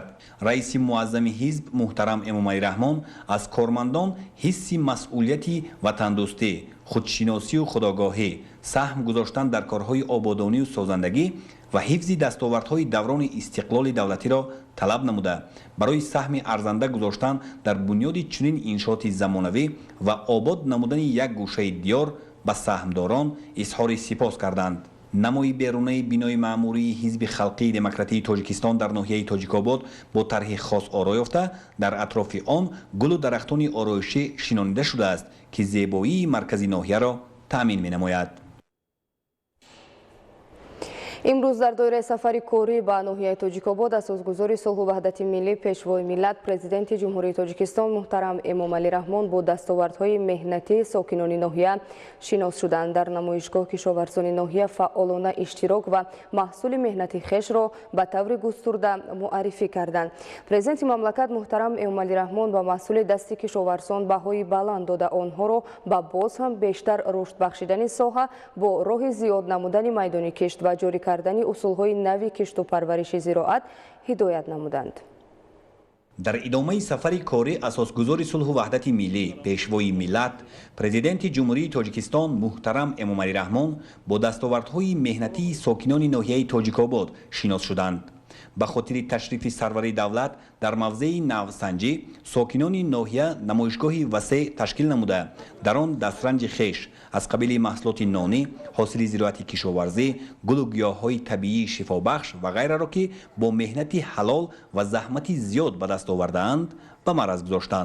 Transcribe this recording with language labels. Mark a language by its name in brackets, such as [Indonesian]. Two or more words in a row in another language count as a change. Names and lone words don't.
[Tajik] раиси муаззами ҳизб муҳтарам эмомалӣ раҳмон аз кормандон ҳисси масъулияти ватандӯстӣ, худшиносию худогоҳӣ, саҳм гузоштан дар корҳои ободонию созандагӣ ва ҳифзи дастовардҳои даврони истиқлоли давлатиро талаб намуда барои саҳми арзанда гузоштан дар бунёди чунин иншооти замонавӣ ва обод намудани як гӯшаи диёр ба саҳмдорон изҳори сипос карданд. намои берунаи бинои маъмурии ҳизби халқии демократии тоҷикистон дар ноҳияи тоҷикобод бо тарҳи хос оро ёфта дар атрофи он гулу дарахтони ороишӣ шинонида шудааст ки зебоии маркази ноҳияро таъмин менамояд. [Persian] امروز در دوره سفری کوری به ناحیه تاجیک‌آباد اساسگزاری صلح و وحدت ملی پیشوای ملت پرزیدنت جمهوری تاجیکستان محترم امامعلی رحمان با دستاوردهای مهنتی ساکنان ناحیه شناس شدند. در نمایشگاه کشاورزان ناحیه فعالانه اشتراک و محصول مهنتی خویش را به طور گسترده معرفی کردند. پرزیدنت مملکت محترم امامعلی رحمان با محصول دستی کشاورزان بهای بلند داده آنها را به باز هم بیشتر رشد بخشیدن ساحه با راه زیاد نمودن میدان کشت و جاری کردن اصولهای نوی کشت و پرورش زراعت هدایت نمودند. [Tajik] дар идомаи сафари корӣ асосгузори сулҳу ваҳдати миллӣ пешвои миллат президенти ҷумҳурии тоҷикистон муҳтарам эмомалӣ раҳмон бо дастовардҳои меҳнатии сокинони ноҳияи тоҷикобод шинос шуданд. ба хотири ташрифи сарвари давлат дар мавзеи навсанҷӣ сокинони ноҳия намоишгоҳи васеъ ташкил намуда дар он дастранҷи хеш аз қабили маҳсулоти нонӣ, ҳосили зироати кишоварзӣ, гулу гиёҳҳои табиии шифобахш ва ғайраро ки бо меҳнати ҳалол ва заҳмати зиёд ба даст овардаанд ба мараз гузоштанд.